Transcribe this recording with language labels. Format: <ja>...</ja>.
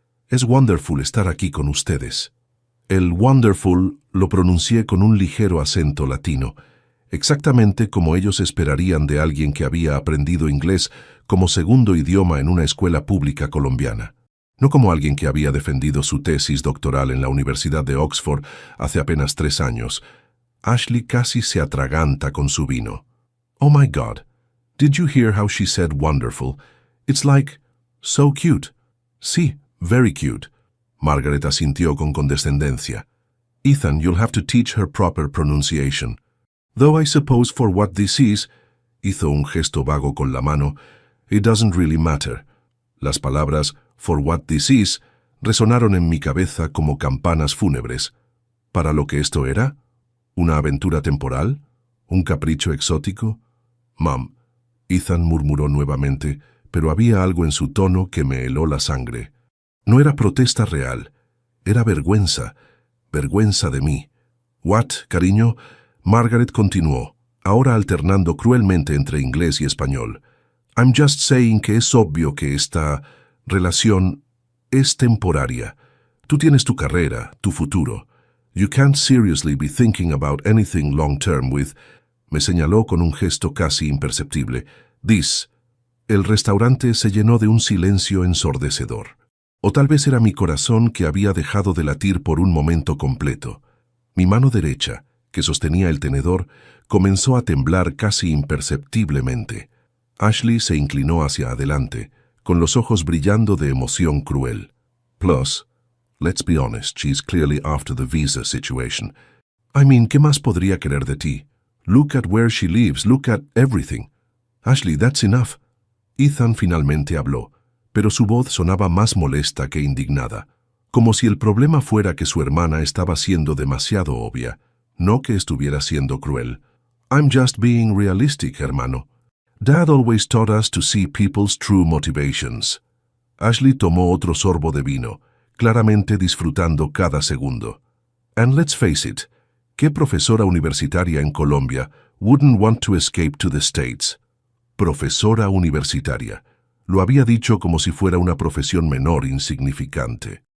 <es>«Es wonderful estar aquí con ustedes». El wonderful lo pronuncié con un ligero acento latino, exactamente como ellos esperarían de alguien que había aprendido inglés como segundo idioma en una escuela pública colombiana, no como alguien que había defendido su tesis doctoral en la Universidad de Oxford hace apenas 3 años. Ashley casi se atraganta con su vino.</es> <en>«Oh my God, did you hear how she said wonderful? It's like, so cute». «Sí, very cute».</en> <es>Margaret asintió con condescendencia.</es> <en>«Ethan, you'll have to teach her proper pronunciation. Though I suppose for what this is»,</en> <es>hizo un gesto vago con la mano,</es> <en>«it doesn't really matter».</en> <es>Las palabras</es> <en>«for what this is»</en> <es>resonaron en mi cabeza como campanas fúnebres. ¿Para lo que esto era? ¿Una aventura temporal? ¿Un capricho exótico? «Mom», Ethan murmuró nuevamente, pero había algo en su tono que me heló la sangre. No era protesta real, era vergüenza, vergüenza de mí. «What, cariño?» Margaret continuó, ahora alternando cruelmente entre inglés y español.</es> <en>I'm just saying</en> <es>que es obvio que esta relación es temporaria. Tú tienes tu carrera, tu futuro.</es> <en>You can't seriously be thinking about anything long term with...</en> <es>Me señaló con un gesto casi imperceptible. This. El restaurante se llenó de un silencio ensordecedor. O tal vez era mi corazón que había dejado de latir por un momento completo. Mi mano derecha, que sostenía el tenedor, comenzó a temblar casi imperceptiblemente. Ashley se inclinó hacia adelante, con los ojos brillando de emoción cruel.</es> <en>Plus, let's be honest, she's clearly after the visa situation. I mean,</en> <es>¿qué más podría querer de ti?</es> <en>Look at where she lives, look at everything. Ashley, that's enough.</en> <es>Ethan finalmente habló, pero su voz sonaba más molesta que indignada, como si el problema fuera que su hermana estaba siendo demasiado obvia, no que estuviera siendo cruel.</es> <en>I'm just being realistic, hermano. Dad always taught us to see people's true motivations.</en> <es>Ashley tomó otro sorbo de vino, claramente disfrutando cada segundo.</es> <en>And let's face it,</en> <es>¿qué profesora universitaria en Colombia</es> <en>wouldn't want to escape to the States?</en> <es>Profesora universitaria. Lo había dicho como si fuera una profesión menor insignificante.</es>